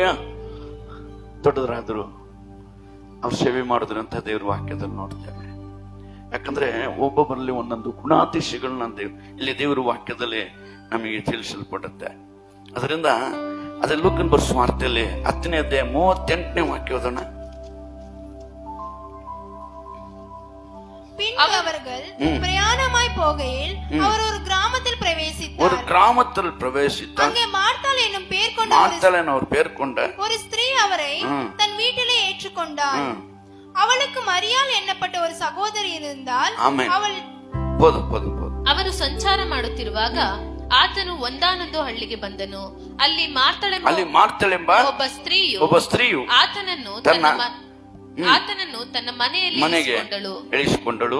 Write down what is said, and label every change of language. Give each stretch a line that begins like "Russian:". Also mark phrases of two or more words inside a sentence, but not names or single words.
Kannada: ದೊಡ್ಡದರಾದ್ರು ಅವ್ರು ಸೇವೆ ಮಾಡಿದ್ರಂತ ದೇವ್ರ ವಾಕ್ಯದಲ್ಲಿ ನೋಡ್ತೇವೆ. ಯಾಕಂದ್ರೆ ಒಬ್ಬೊಬ್ಬರಲ್ಲಿ ಒಂದೊಂದು ಗುಣಾತಿಶಯಗಳನ್ನ ಇಲ್ಲಿ ದೇವರ ವಾಕ್ಯದಲ್ಲಿ ನಮಗೆ ತಿಳಿಸಲ್ಪಡುತ್ತೆ. ಅದರಿಂದ ಅದೇ ಲೂಕನ್ ಬರೆದ ಸುವಾರ್ತೆಯಲ್ಲಿ 10ನೇ ಅಧ್ಯಾಯ 38ನೇ ವಾಕ್ಯ ಓದೋಣ.
Tamil: அவர்கள் பிரயாணமாய் போகையில் அவர் ஒரு கிராமத்தில் பிரவேசித்தார். ஒரு கிராமத்தில் பிரவேசித்தார். அங்கே மார்த்தாள் என்னும் பேர் கொண்ட ஒரு ஸ்திரீ அவரை தன் வீட்டிலே ஏற்றுக்கொண்டாள். ಅವಳಿಗೆ மரியாள் என்னப்பட்ட ஒரு ಸಹೋದರಿ இருந்தால்
Kannada: ಅವರು ಸಂಚಾರ ಮಾಡುತ್ತಿರುವಾಗ ಆತನು ಒಂದಾನೊಂದು ಹಳ್ಳಿಗೆ ಬಂದನು. ಅಲ್ಲಿ ಮಾರ್ತಳೆಂಬ ಒಬ್ಬ ಸ್ತ್ರೀಯು ಆತನನ್ನು ತನ್ನ ಮನೆಯಲ್ಲಿ ಇಳಿಸಿಕೊಂಡಳು.